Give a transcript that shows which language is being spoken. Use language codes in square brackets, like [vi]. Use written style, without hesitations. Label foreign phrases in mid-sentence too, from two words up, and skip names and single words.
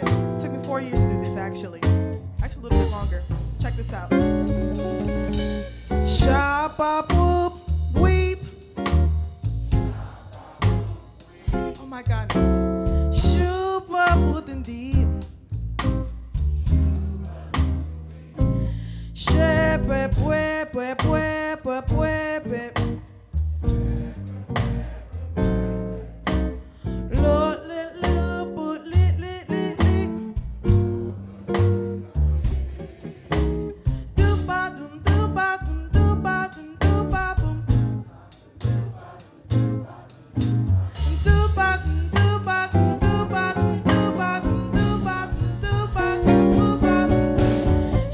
[en] It took me 4 years to do this, actually a little bit longer. Check this out. Shop up whoop weep. Oh my goodness. Shoop up whoop indeed. Shepe pue pue pue pue pue pue. Lord lit lit but lit lit lit lit. Do ba dum do ba dum do ba dum do ba boom. Do ba dum do ba dum do ba dum do ba dum do ba dum do ba dum do ba dum.